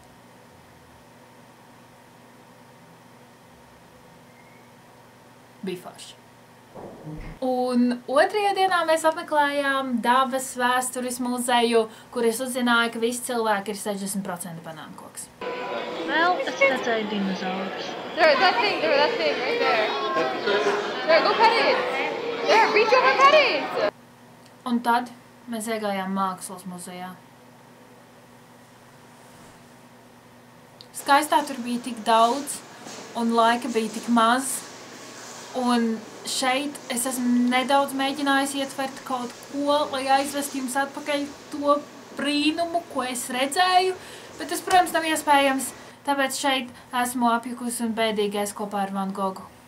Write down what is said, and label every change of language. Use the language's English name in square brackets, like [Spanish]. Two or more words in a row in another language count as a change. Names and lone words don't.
[Latvian] Bija forši. Un 2. dienā mēs apmeklējām Davas vēstures muzeju, kur es uzzināju, ka visi cilvēki ir 60% banānkoks. Vēl es redzēju dinozaurus. [English] There, that thing right there. There, go pet it. There, reach over and pet it. [Latvian] Un tad mēs iegājām mākslas muzejā. Skaistā tur bija tik daudz, un laika bija tik maz. Un šeit es esmu nedaudz mēģinājusi ietvert kaut ko, lai aizvestu jums atpakaļ to brīnumu, ko es redzēju, bet tas, protams, nav iespējams, tāpēc šeit esmu apjukusi un bēdīgais kopā ar Van Gogu.